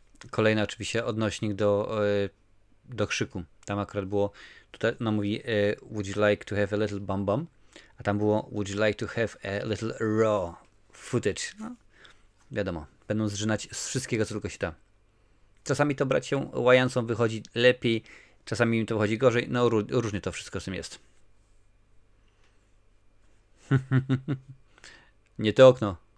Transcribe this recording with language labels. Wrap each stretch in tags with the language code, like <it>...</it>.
<pl>Kolejny oczywiście odnośnik do Krzyku. Tam akurat było, tutaj no mówi</pl> <en>would you like to have a little bum bum?</en> <pl>A tam było</pl> <en>would you like to have a little raw footage?</en> <pl>No, wiadomo, będą zżynać z wszystkiego, co tylko się da. Czasami to brać się łajancą wychodzi lepiej, czasami im to wychodzi gorzej, no różnie to wszystko z tym jest. Nie to okno.</pl>